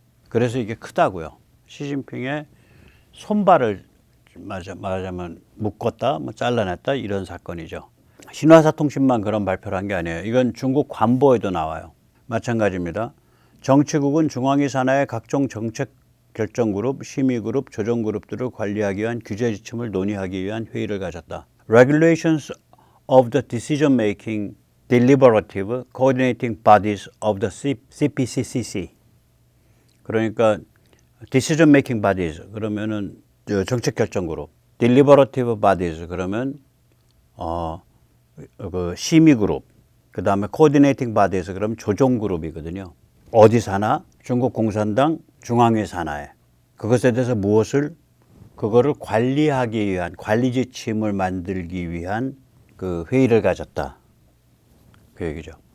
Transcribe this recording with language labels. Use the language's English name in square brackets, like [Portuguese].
[Korean] 그래서 이게 크다고요. 시진핑의 손발을 말하자면 묶었다, 뭐 잘라냈다 이런 사건이죠. 신화사 통신만 그런 발표를 한 게 아니에요. 이건 중국 관보에도 나와요. 마찬가지입니다. 정치국은 중앙위 산하의 각종 정책 결정그룹, 심의그룹, 조정그룹들을 관리하기 위한 규제 지침을 논의하기 위한 회의를 가졌다. [English] Regulations of the decision-making deliberative coordinating bodies of the CPCCC. [Korean] 그러니까 [English] decision-making bodies [Korean] 그러면은 정책 결정 그룹, [English] deliberative bodies [Korean] 그러면 그 심의 그룹, 그 다음에 [English] coordinating bodies [Korean] 그러면 조정 그룹이거든요. 어디 산하? 중국 공산당 중앙위 산하에 그것에 대해서 그거를 관리하기 위한 관리 지침을 만들기 위한 그 회의를 가졌다. 그 얘기죠.